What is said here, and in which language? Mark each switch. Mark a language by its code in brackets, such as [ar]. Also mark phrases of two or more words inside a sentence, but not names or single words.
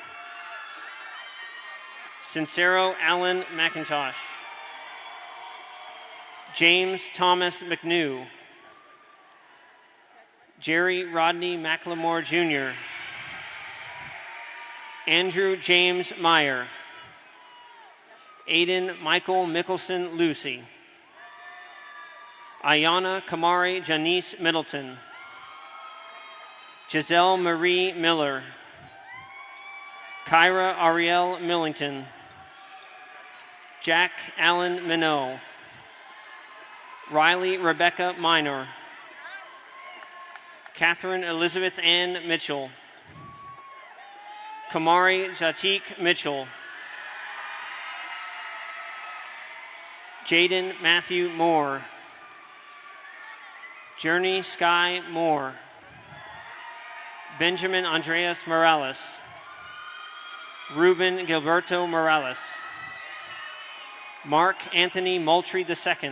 [en] Sincero Allen McIntosh, James Thomas McNew, Jerry Rodney McLemore Jr., Andrew James Meyer, Aiden Michael Mickelson Lucy, Ayana Kamari Janice Middleton, Giselle Marie Miller, Kyra Ariel Millington, Jack Allen Minot, Riley Rebecca Minor, Catherine Elizabeth Ann Mitchell, Kamari Jatik Mitchell, Jaden Matthew Moore, Journey Sky Moore. Benjamin Andreas Morales. Ruben Gilberto Morales. Mark Anthony Moultrie II.